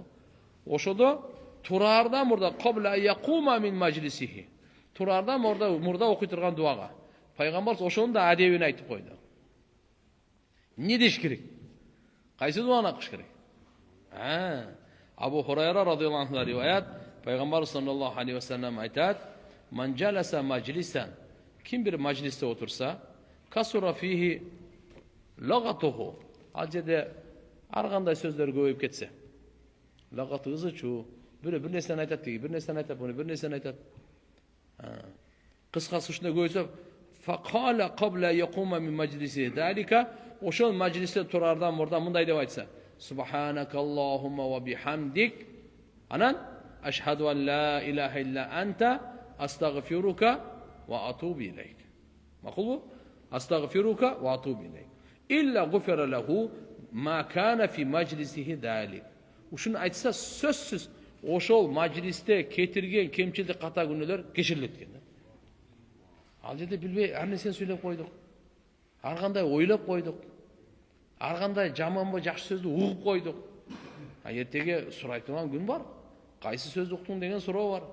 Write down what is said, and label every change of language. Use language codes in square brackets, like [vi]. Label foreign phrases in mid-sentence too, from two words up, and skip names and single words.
[ky] Ошодо тураардан мурда [ar] قبل يقوم من مجلسه. [ky] Тураардан мурда окуй турган дуага. Пайгамбар ошонун да адебин айтып койду. Не деш керек? Кайсы дуаны окуш керек? Абу Хурайра [ar] رضي الله عنه [ky] риваят, Пайгамбар [ar] صلى الله عليه وسلم [ky] айтат: [ar] "من جلس مجلسا", [ky] ким бир маджлисте отурса, [ar] كثر فيه لغطه. [ky] Ал жерде ар кандай сөздөр көбөйүп кетсе. Лагаты ызычуу, бир нерсени айтат деги, бир нерсени айтат, буну бир нерсени айтат. Кыскасы ушундай көбөйсө, [ar] فقال قبل يقوم من مجلس ذلك, [ky] ошол маджлисте турардан мурда мындай деп айтса: [ar] "سبحانك اللهم وبحمدك", анан أشهد أن لا إله إلا أنت أستغفرك وأتوب إليك. [ky] Макулбу? [ar] أستغفرك وأتوب إليك. إلا غفر له ما كان في مجلسه ذلك. [ky] Ушуну айтса сөзсүз ошол маджлисте кетирген кемчилдик ката күнөөлөр кечирилет экен. Ал жерде билбей ар нерсени сүйлөп койдук. Ар кандай ойлоп койдук. Ар кандай жаманбы жакшы сөздү угуп койдук. Эртеге сурай турган күн бар. Кайсы сөздү уктуң деген суроо бар.